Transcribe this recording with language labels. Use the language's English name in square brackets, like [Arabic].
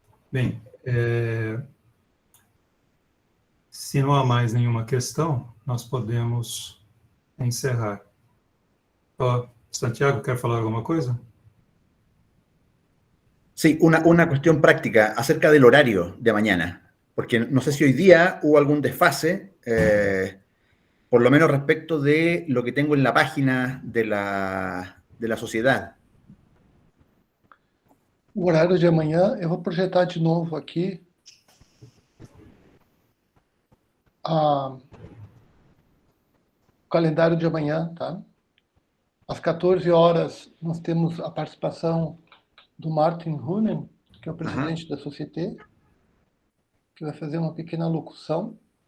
[Portuguese] Bem, se não há mais nenhuma questão, nós podemos encerrar. Santiago, quer falar alguma coisa? [Spanish] Sí, una cuestión práctica acerca del horario de mañana, porque no sé si hoy día hubo algún desfase, por lo menos respecto de lo que tengo en la página de la sociedad. [Portuguese] O horário de amanhã, eu vou projetar de novo aqui o calendário de amanhã, tá? Às 14 horas, nós temos a participação do Martin Hunen, que é o presidente da Société, que vai fazer uma pequena locução.